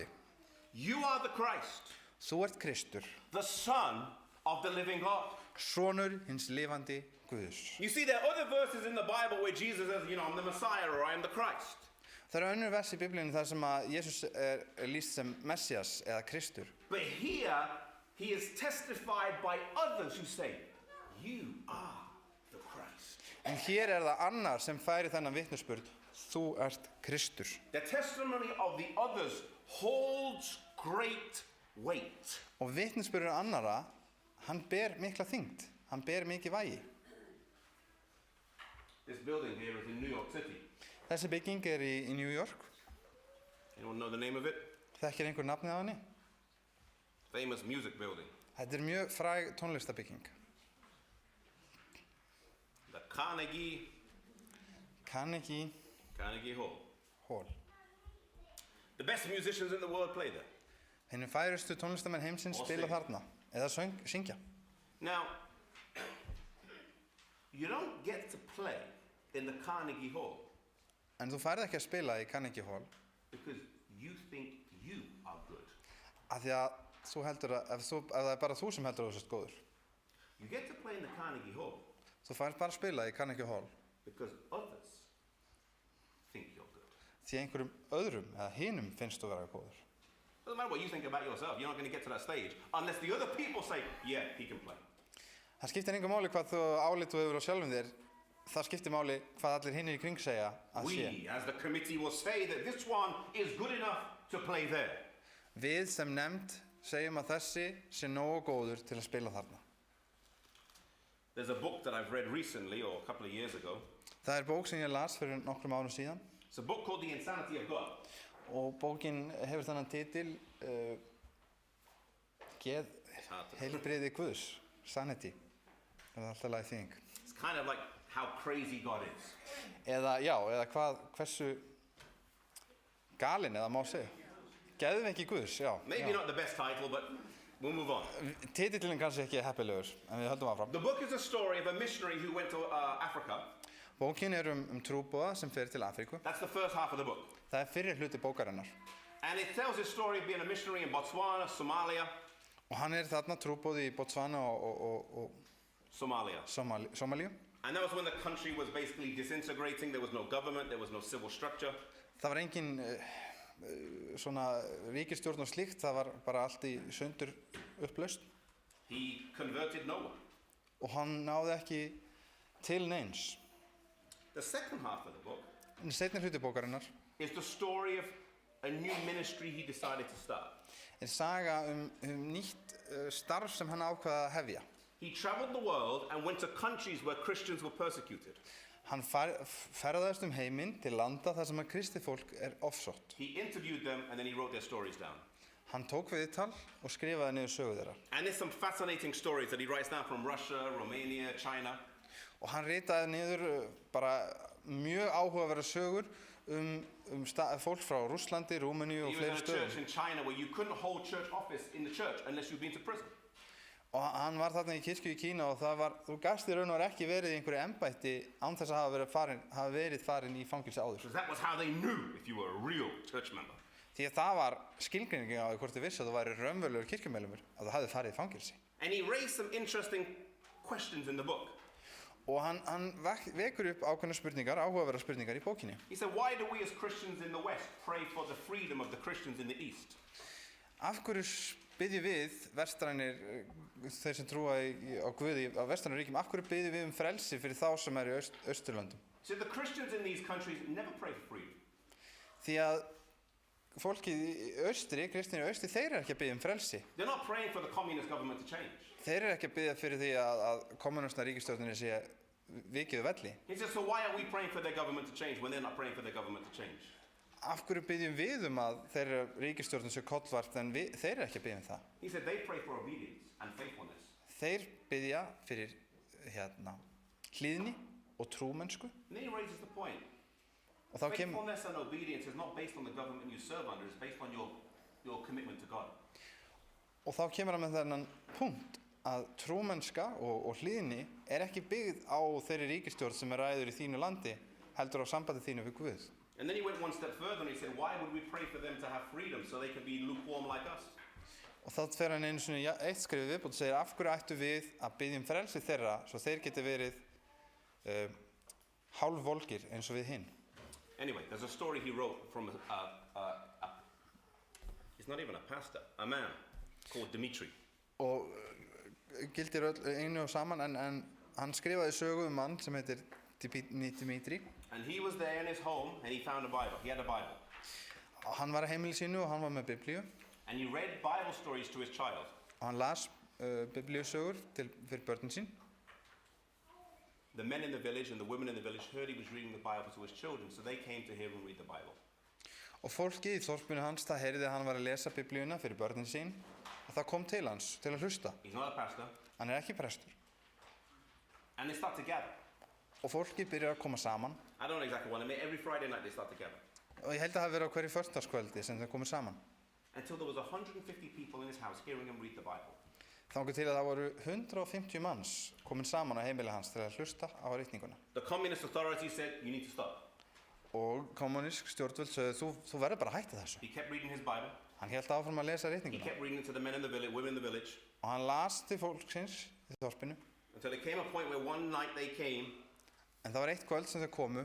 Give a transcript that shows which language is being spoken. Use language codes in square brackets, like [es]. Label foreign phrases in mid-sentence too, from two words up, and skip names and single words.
[en] you are the Christ, [is] þú ert Kristur, [en] the Son of the living God. [is] sonur hins lifandi Guðs. [en] You see, there are other verses in the Bible where Jesus says, I'm the Messiah or I am the Christ. [is] Það eru önnur vers í Biblíunni þar sem að Jesús er lýst sem Messias eða Kristur. [en] But here, he is testified by others who say, you are the Christ. [is] En hér er það annar sem færi þennan vitnisburð, þú ert Kristur. [en] The testimony of the others holds great weight. [is] Og vitnisburður annara, hann ber mikla þyngd, hann ber mikið vægi. [en] This building here is in New York City. [is] Þessi bygging er í New York. [en] Anyone know the name of it? [is] Þekkir einhver nafnið á henni? [en] Famous music building. [is] Þetta er mjög fræg tónlistabygging. [en] The Carnegie Hall. Hall. The best musicians in the world play there. [is] Hinir færustu tónlistamenn heimsins spila þarna, eða syngja. [en] Now, you don't get to play in the Carnegie Hall [is] En þú færð ekki að spila í Carnegie Hall [en] because you think you are good. [is] af því að þú heldur að, ef það er bara þú sem heldur að þú sért góður. [en] You get to play in the Carnegie Hall [is] Þú færð bara að spila í Carnegie Hall [en] because others think you're good. [is] því einhverjum öðrum eða hinum finnst þú vera góður. [en] Doesn't matter what you think about yourself, you're not going to get to that stage unless the other people say, yeah, he can play. [is] Það skiptir engu máli hvað þú álit þú hefur á sjálfum þér, það skiptir máli hvað allir hinir í kring segja að sé. [en] We, as the committee, will say that this one is good enough to play there. [is] Við sem nefnd segjum að þessi sé nógu góður til að spila þarna. [en] There's a book that I've read recently, or a couple of years ago. [is] Það er bók sem ég las fyrir nokkrum árum síðan [en] It's a book called The Insanity of God. [is] og bókin hefur þennan titil Geð heilbrigði Guðs, Sanity. Það er alltaf lagi þýðing. [en] It's kind of like how crazy God is. [is] Eða hversu galinn eða má segja. Geðveiki Guðs, já. [en] Maybe not the best title, but we'll move on. [is] Titillinn kannski ekki heppilegur, en við höldum áfram. [en] The book is a story of a missionary who went to Africa. [is] Bókin er trúboða sem fer til Afríku. [en] That's the first half of the book. [is] Það er fyrri hluti bókarinnar. [en] And it tells his story of being a missionary in Botswana, Somalia. [is] Og hann er þarna trúboði í Botswana og Somalia. Somalíu. [en] And that was when the country was basically disintegrating. There was no government, there was no civil structure. [is] Það var engin svona ríkisstjórn og slíkt, það var bara allt í sundur upplaust. [en] He converted no one. [is] Og hann náði ekki til neins. [en] The second half of the book [is] Seinni hluti bókarinnar [en] is the story of a new ministry he decided to start. [is] er saga nýtt starf sem hann ákvaða að hefja. [en] He traveled the world and went to countries where Christians were persecuted. [is] Hann ferðaðist heiminn til landa þar sem að kristið fólk er ofsótt. [en] He interviewed them and then he wrote their stories down. [is] Hann tók viðtal og skrifaði niður sögu þeirra. [en] And there's some fascinating stories that he writes down from Russia, Romania, China. [is] Og hann ritaði niður bara mjög áhugaverðar sögur fólk frá Rússlandi, Rúmeníu og fleiri [en] He was in a [is] stöðum. [en] church in China where you couldn't hold church office in the church unless you'd been to prison. [is] Og hann var þarna í kirkju í Kína og þú gast í raun og veru ekki verið í einhverju embætti án þess að hafa verið farin í fangilsi áður. [en] Because that was how they knew if you were a real church member. [is] Því að það var skilgreiningin á því hvort þú vissi að þú væri raunverulegur kirkjumeðlimur, að þú hafði farið í fangelsi. [en] And he raised some interesting questions in the book. [is] Og hann vekur upp ákveðnar spurningar, áhugaverðar spurningar í bókinni. [en] He said, why do we as Christians in the West pray for the freedom of the Christians in the East? [is] Af hverju biðjum við vestrænir, þeir sem trúa á Guði á vestrænum ríkjum, af hverju biðjum við frelsi fyrir þá sem eru í Austurlöndum? [en] So the Christians in these countries never pray for freedom. [is] Því að fólkið í austri, kristinir í austri, þeir eru ekki að biðja frelsi. [en] They're not praying for the communist government to change. [is] Þeir eru ekki að biðja fyrir því að kommunista ríkisstjórninni sé vikið velli. [en] He says, so why are we praying for their government to change when they're not praying for their government to change? [is] Af hverju biðjum við að þeirra ríkisstjórnin sé kollvart en þeir eru ekki að biðja það? [en] He said they pray for obedience and faithfulness. [is] Þeir biðja fyrir hlýðni og trúmennsku. [en] And then he raises the point. [is] Og þá [en] faithfulness and obedience is not based on the government you serve under, it's based on your commitment to God. [is] Og þá kemur hann með þennan punkt að trúmennska og hlýðni ekki byggð á þeirri ríkisstjórn sem ræður í þínu landi, heldur á sambandi þínu við Guð. [en] And then he went one step further and he said, why would we pray for them to have freedom so they can be lukewarm like us? [is] Og þá fer hann einu sinni eitt skrifið viðbót og segir, af hverju ættu við að biðja frelsi þeirra svo þeir geti verið hálfvolgir eins og við hinn. [en] Anyway, there's a story he wrote from he's not even a pastor, a man called Dimitri. [is] Og gildir einu og saman en hann skrifaði sögu mann sem heitir Dimitri. [en] And he was there in his home and he found a Bible. He had a Bible. [is] Hann var á heimili sínu og hann var með Biblíu. [en] And he read Bible stories to his child. [is] Og hann las biblíusögur fyrir börnin sín. [en] The men in the village and the women in the village heard he was reading the Bible to his children, so they came to hear him read the Bible. [is] Og fólkið í þorpinu hans, það heyrði að hann var að lesa biblíuna fyrir börnin sín og það kom til hans til að hlusta. [en] He's not a pastor. [is] Hann ekki prestur. [en] And they start to gather. [is] Og fólkið byrjar að koma saman. [en] I don't know exactly when. I mean, every Friday night they start to gather. [is] Og ég held að það hafi verið á hverju föstudagskvöldi sem þau komið saman. [en] Until there was 150 people in his house hearing him read the Bible. [is] Þangað til að það voru 150 manns komin saman á heimili hans til að hlusta á ritninguna. [en] The communist authorities said, you need to stop. [is] Og kommunísk stjórnvöld sögðu, þú verður bara að hætta þessu. [en] He kept reading his Bible. [is] Hann hélt áfram að lesa [en] He [is] ritninguna. [en] kept reading it to the men in the village, women in the village. [is] Og hann las til fólksins í þorpinu. [en] Until there came a point where one night they came. [is] En það var eitt kvöld sem þau komu.